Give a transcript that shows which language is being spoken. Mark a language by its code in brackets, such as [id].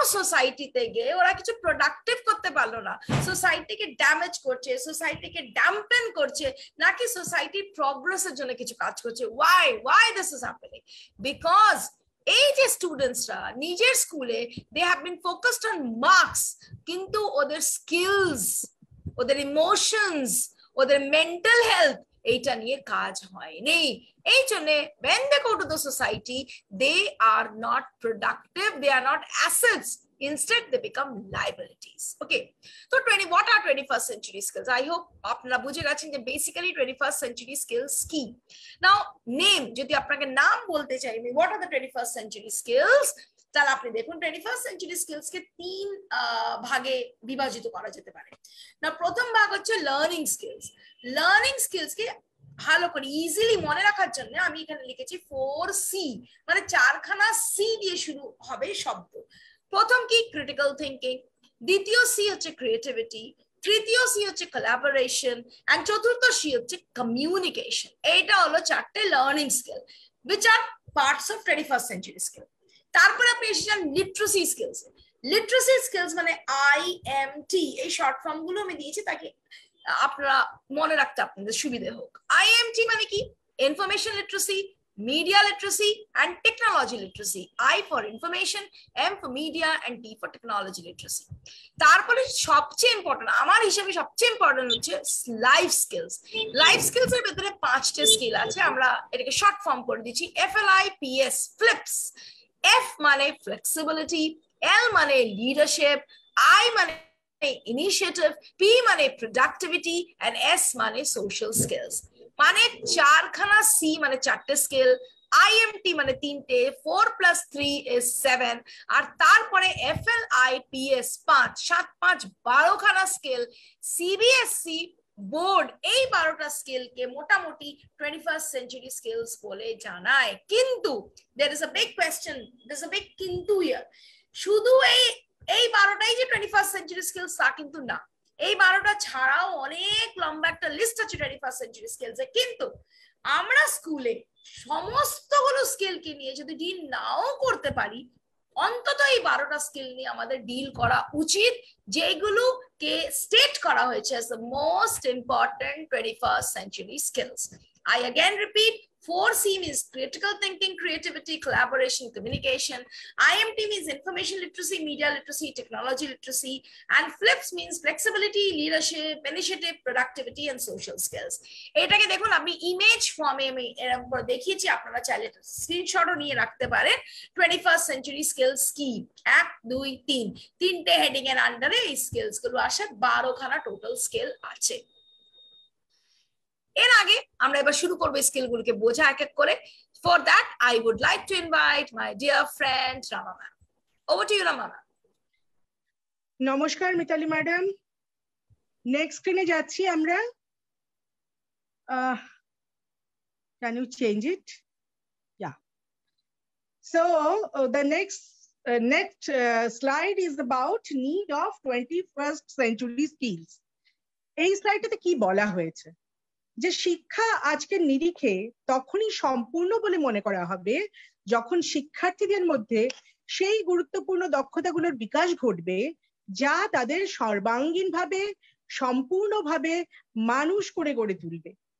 [bn] সোসাইটিতে গিয়ে ওরা কিছু প্রোডাক্টিভ করতে পারলো না, সোসাইটিকে ড্যামেজ করছে, সোসাইটিকে ড্যাম্পেন করছে, নাকি সোসাইটির প্রগ্রেসের জন্য কিছু কাজ করছে। [en] Why this is happening? Because [bn] এই যে স্টুডেন্টসরা নিজের স্কুলে [en] they have been focused on marks, [bn] কিন্তু ওদের স্কিলস, ওদের ইমোশনস, ওদের মেন্টাল হেলথ এইটা নিয়ে কাজ হয়নি। এই জন্য [en] when they go to the society they are not productive, they are not assets, instead they become liabilities. Okay, so what are 21st century skills? I hope [bn] আপনারা বুঝে গেছেন যে [en] basically 21st century skills কি। Now name, [bn] যদি আপনাকে নাম বলতে চাই আমি, [en] what are the 21st century skills, [bn] তাহলে আপনি দেখুন 21st century skills কে 3 ভাগে বিভাজিত করা যেতে পারে। না, প্রথম ভাগ হচ্ছে লার্নিং স্কিলস। লার্নিং স্কিলস কে ভালো করে ইজিলি মনে রাখার জন্য আমি এখানে লিখেছি 4C, মানে 4খানা সি দিয়ে শুরু হবে শব্দ। প্রথম কি? ক্রিটিক্যাল থিঙ্কিং, দ্বিতীয় সি হচ্ছে ক্রিয়েটিভিটি, তৃতীয় সি হচ্ছে কোলাবোরেশন, এন্ড চতুর্থ সি হচ্ছে কমিউনিকেশন। এইটা হলো 4টে learning skill [en] which are parts of 21st century skill। [bn] তারপরে আপনি এসেছেন লিটারেসি স্কিলস। লিটারেসি স্কিলস মানে IMT, এই শর্ট ফর্ম গুলো আমি দিয়েছি তাকে আপনারা মনে রাখতে আপনাদের সুবিধে হোক। IMT মানে কি? [en] Information literacy, media literacy and technology literacy. I for information, M for media and T for technology literacy. [bn] তারপরে সবচেয়ে ইম্পর্টেন্ট, আমার হিসেবে সবচেয়ে ইম্পর্টেন্ট হচ্ছে লাইফ স্কিলস। লাইফ স্কিলস এর ভিতরে 5টে স্কিল আছে, আমরা এটাকে শর্ট ফর্ম করে দিচ্ছি FLIPS, ফ্লিপস। F মানে ফ্লেক্সিবিলিটি, L মানে লিডারশিপ, I মানে ইনিশিয়েটিভ, P মানে প্রোডাক্টিভিটি and S মানে সোশ্যাল স্কিলস। মানে 4খানা সি মানে 4টে স্কিল, IMT মানে 3টে, 4 + 3 is 7, আর তারপরে FLIPS 5, 7 5 12খানা স্কিল। CBSE বোর্ড এই 12টা স্কিলকে মোটামুটি 21st century skills বলে জানায়। কিন্তু [en] there is a big [bn] question, there's a big কিন্তু here, শুধু এই 12টাই যে 21st century skills তা কিন্তু না। এই 12টা ছাড়াও অনেক লম্বা একটা লিস্ট আছে 21st century skills এ, কিন্তু আমরা স্কুলে সমস্তগুলো স্কিলকে নিয়ে যদি ডিল নাও করতে পারি, অন্তত এই 12টা স্কিল নিয়ে আমাদের ডিল করা উচিত, যেগুলোকে স্টেট করা হয়েছে [en] as the most important 21st century skills. I again repeat, 4C means critical thinking, creativity, collaboration, communication. IMT means information literacy, media literacy, technology literacy, and FLIPS means flexibility, leadership, initiative, productivity, and social skills. [bn] এটাকে দেখুন, আমি image ফর্মে আমি এরকম করে দেখিয়েছি, আপনারা চাইলে স্ক্রিনশটও নিয়ে রাখতে পারেন। 21st century skills কি? 1 2 3 তিনটে হেডিং এর আন্ডারে এই স্কিলস গুলো আসে, 12খানা টোটাল স্কিল আছে। এর আগে আমরা এবার শুরু করব স্কিলগুলোকে বোঝা এক এক করে। [en] for that I would like to invite my dear friend [bn] Rama ma'am. [en] Over to you Rama ma'am. [bn] নমস্কার মিতালি ম্যাডাম। নেক্সট স্ক্রিনে যাচ্ছি আমরা। [en] Can you change it? Yeah. So the next slide is about need of 21st century skills. [bn] এই স্লাইডটাতে কি বলা হয়েছে? যে শিক্ষা আজকের নিরিখে তখনই সম্পূর্ণ বলে মনে করা হবে যখন শিক্ষার্থীদের মধ্যে সেই গুরুত্বপূর্ণ দক্ষতাগুলোর বিকাশ ঘটবে যা তাদের সর্বাঙ্গীনভাবে সম্পূর্ণভাবে মানুষ করে গড়ে তুলবে।